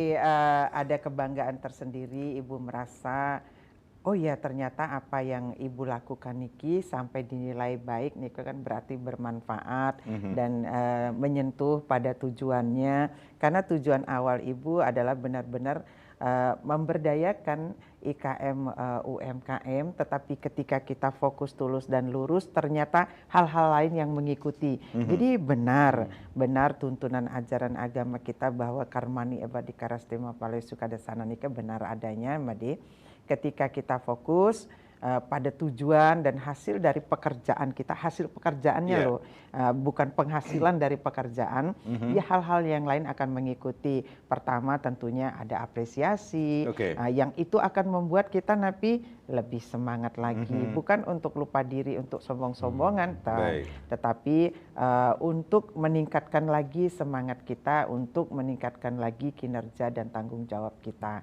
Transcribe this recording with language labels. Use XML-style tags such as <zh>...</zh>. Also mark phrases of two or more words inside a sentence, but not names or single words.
<id>Ada kebanggaan tersendiri, Ibu merasa oh ya ternyata apa yang Ibu lakukan niki sampai dinilai baik niki kan berarti bermanfaat dan menyentuh pada tujuannya, karena tujuan awal Ibu adalah benar-benar memberdayakan IKM UMKM, tetapi ketika kita fokus tulus dan lurus ternyata hal-hal lain yang mengikuti. Jadi benar tuntunan ajaran agama kita bahwa</id> <sa>karmani ebadi karastema palai sukadasana</sa> <id>nika benar adanya, Made. Ketika kita fokus pada tujuan dan hasil dari pekerjaan kita, hasil pekerjaannya loh, bukan penghasilan dari pekerjaan, ya hal-hal yang lain akan mengikuti. Pertama tentunya ada apresiasi, yang itu akan membuat kita lebih semangat lagi, bukan untuk lupa diri, untuk sombong-sombongan, tetapi untuk meningkatkan lagi semangat kita, untuk meningkatkan lagi kinerja dan tanggung jawab kita.</id>